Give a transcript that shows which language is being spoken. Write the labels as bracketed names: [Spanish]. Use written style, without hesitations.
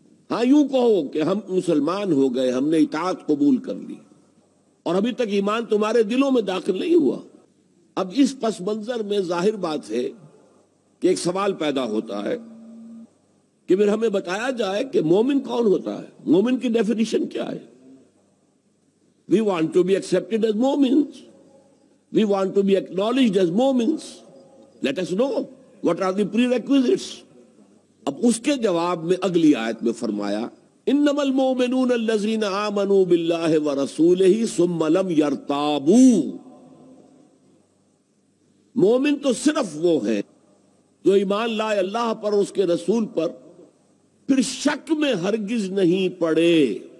[Urdu] ہاں یوں کہو کہ ہم مسلمان ہو گئے، ہم نے اطاعت قبول کر لی، اور ابھی تک ایمان تمہارے دلوں میں داخل نہیں ہوا. اب اس پس منظر میں ظاہر بات ہے کہ ایک سوال پیدا ہوتا ہے کہ پھر ہمیں بتایا جائے کہ مومن کون ہوتا ہے، مومن کی ڈیفینیشن کیا ہے. [English] We want to be accepted as Momins. We want to be acknowledged as Momins. Let us know what are the prerequisites. [Urdu] اب اس کے جواب میں اگلی آیت میں فرمایا [Arabic] انما المؤمنون الذين آمنوا بالله ورسوله ثم لم يرتابوا. [Urdu] مومن تو صرف وہ ہے جو ایمان لائے اللہ پر اور اس کے رسول پر، پھر شک میں ہرگز نہیں پڑے.